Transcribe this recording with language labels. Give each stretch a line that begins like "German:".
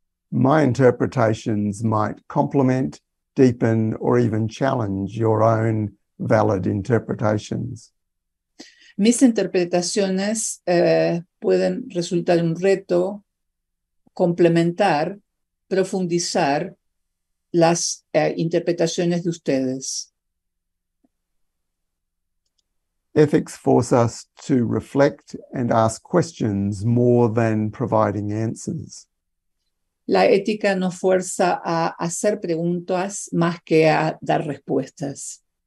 English: My interpretations might complement, deepen, or even challenge your own valid interpretations.
Spanish: Mis interpretaciones pueden resultar un reto, complementar, profundizar las interpretaciones de ustedes.
English: Ethics force us to reflect and ask questions more than providing answers.
Spanish: La ética nos fuerza a hacer preguntas más que a dar respuestas.